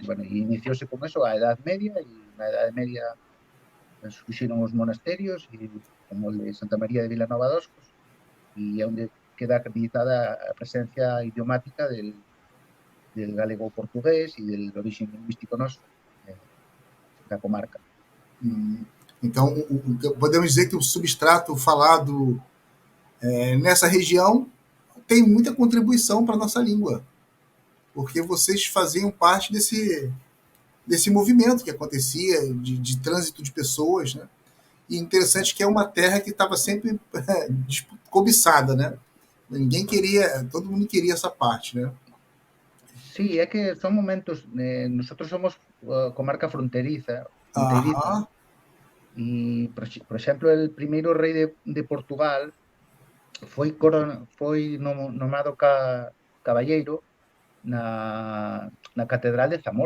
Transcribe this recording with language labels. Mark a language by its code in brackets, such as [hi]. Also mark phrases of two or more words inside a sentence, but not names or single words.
[gl] Bueno, e iniciouse con eso a Edad Media, e na Edad Media surxiron os monasterios, como o de Santa María de Vilanova de Oscos, e é onde queda acreditada a presencia idiomática del galego portugués e del orixe lingüístico noso da comarca. [pt] Então, podemos dizer que o substrato falado nessa região tem muita contribuição para a nossa língua, porque vocês faziam parte desse movimento que acontecia, de trânsito de pessoas, né? E interessante que é uma terra que estava sempre cobiçada, né? Ninguém queria, todo mundo queria essa parte, né? [gl] Sí, é que son momentos, [es] nosotros somos comarca fronteriza, [gl] e, por exemplo, el primeiro rei de Portugal foi nomado caballeiro na Catedral de Zamora.